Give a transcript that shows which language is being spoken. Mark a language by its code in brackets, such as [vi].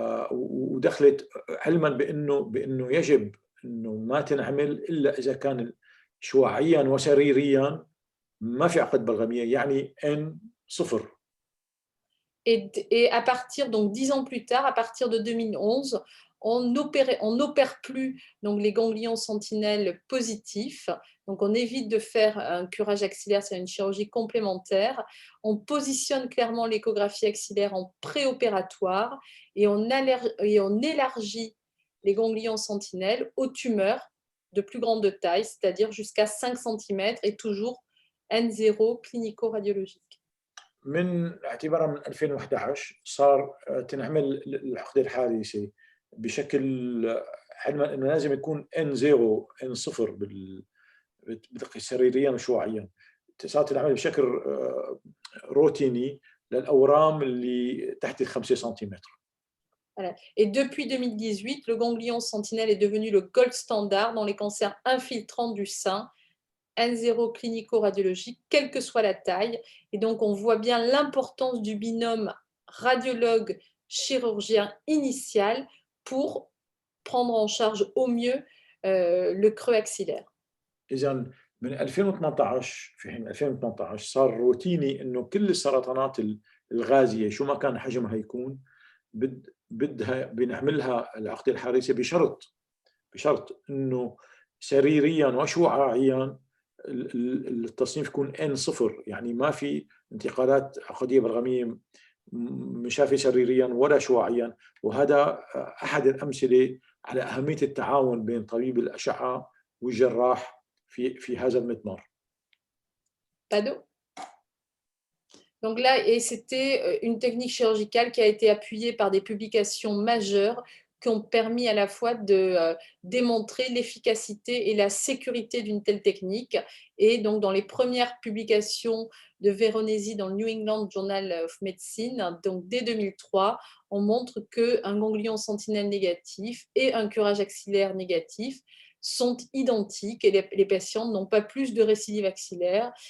[ar] ودخلت علما بانه يجب انه ما تنعمل الا اذا كان شعاعيا وسريريا ما في عقد بلغميه يعني N0. [fr] Et à partir, donc 10 ans plus tard, à partir de 2011, on n'opère plus donc les ganglions sentinelles positifs. Donc, on évite de faire un curage axillaire, c'est une chirurgie complémentaire. On positionne clairement l'échographie axillaire en préopératoire et on élargit les ganglions sentinelles aux tumeurs de plus grande taille, c'est-à-dire jusqu'à 5 cm et toujours N0 clinico-radiologique. [ar] من اعتبارا من 2011 صار تنعمل العقدة الحارسة بشكل علما انه لازم يكون N0 N0 بدقة سريريا وشعاعيا. صارت تنعمل بشكل روتيني للأورام اللي تحت 5 سنتيمتر. [fr] Voilà. Et depuis 2018, le ganglion sentinelle est devenu le gold standard dans les cancers infiltrants du sein, N0 clinico-radiologique, quelle que soit la taille. Et donc, on voit bien l'importance du binôme radiologue-chirurgien initial pour prendre en charge au mieux le creux axillaire. [ar] إذن من 2018 في حين 2018 صار روتيني إنه كل السرطانات الغازية شو ما كان حجمها يكون بدها بنعملها العقدة الحارسة بشرط إنه سريريا وشعاعيا التصنيف يكون N0 يعني ما في انتقالات عقدية بلغمية مشافي سريريا ولا شعاعيا. وهذا أحد الأمثلة على أهمية التعاون بين طبيب الأشعة والجراح في هذا المضمار. [fr] Donc là, et c'était une technique chirurgicale qui a été appuyée par des publications majeures qui ont permis à la fois de démontrer l'efficacité et la sécurité d'une telle technique. Et donc, dans les premières publications de Veronesi dans le New England Journal of Medicine, donc dès 2003, on montre qu'un ganglion sentinelle négatif et un curage axillaire négatif sont identiques et les patients n'ont pas plus de récidive axillaire.